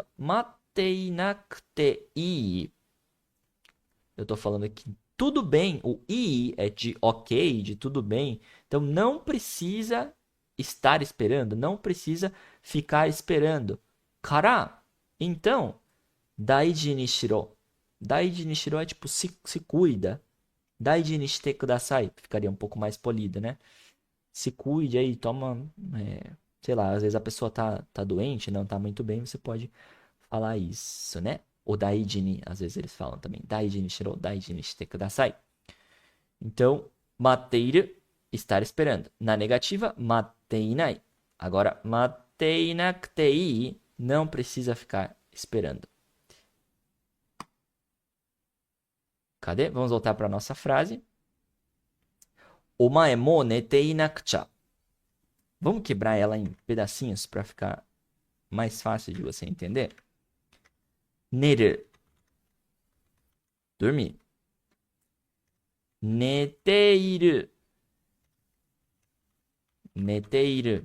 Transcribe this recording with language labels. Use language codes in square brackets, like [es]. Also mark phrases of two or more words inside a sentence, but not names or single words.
[ja] 待っていなくていい. [pt] Eu estou falando que tudo bem, o ii é de ok, de tudo bem. Então não precisa estar esperando, não precisa ficar esperando. Kara, então, [ja] 大事にしろ. 大事にしろ [pt] é tipo se cuida. [ja] 大事にしてください. [pt] Ficaria um pouco mais polido, né? Se cuide aí, toma... sei lá, às vezes a pessoa tá doente, não tá muito bem, você pode falar isso, né? O [ja] 大事に, [pt] às vezes eles falam também. [ja] 大事にしろ、大事にしてください. [pt] Então, mateiru, estar esperando. Na negativa, mateinai. Agora, mateinakutei, não precisa ficar esperando. Cadê? Vamos voltar para a nossa frase. [ja] お前も寝ていなくちゃ. [pt] Vamos quebrar ela em pedacinhos para ficar mais fácil de você entender. Neru. Dormir. [ja] 寝ている。寝ている.